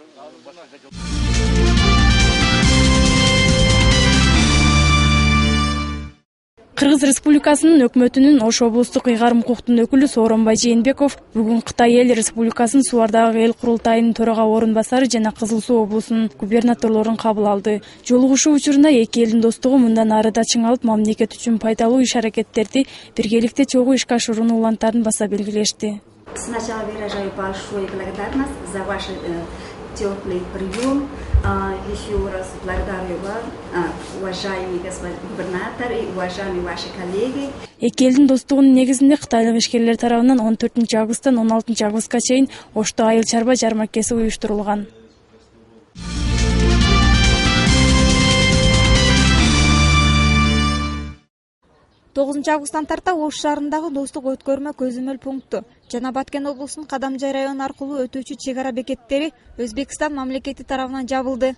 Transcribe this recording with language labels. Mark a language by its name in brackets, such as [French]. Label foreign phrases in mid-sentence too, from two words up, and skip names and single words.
[Kyrgyz] Кыргыз Республикасынын өкмөтүнүн Ош облустук ыйгарым укуктун өкүлү Сооронбай Жээнбеков бүгүн Кытай эл республикасынын Сууардагы эл курултайынын төрага орун басары жана Кызыл Суу облусунун губернаторлорун кабыл алды. Жолугушуу учурунда эки элдин достугу мындан ары да чыңалып, мамлекет үчүн пайдалуу иш-аракеттерди биргеликте чогуу ишке ашырууну улантарын баса белгилешти. [Russian] Сначала выражаю большую благодарность за ваш теплый прием. Еще раз благодарю вас, уважаемый господин губернатор и уважаемые ваши коллеги. [Kyrgyz] Эки элдин достугунун негизинде кытайлык ишкерлер тарабынан 14-августтан 16-августка чейин Ошто айыл чарба жармакеси уюштурулган. 9-августтан тарта Ош шаарындагы достук өткөрмө көзөмөл пункту жана Баткен облусунун Кадамжай району аркылуу өтүүчү чек ара бекеттери Өзбекстан мамлекети тарабынан жабылды.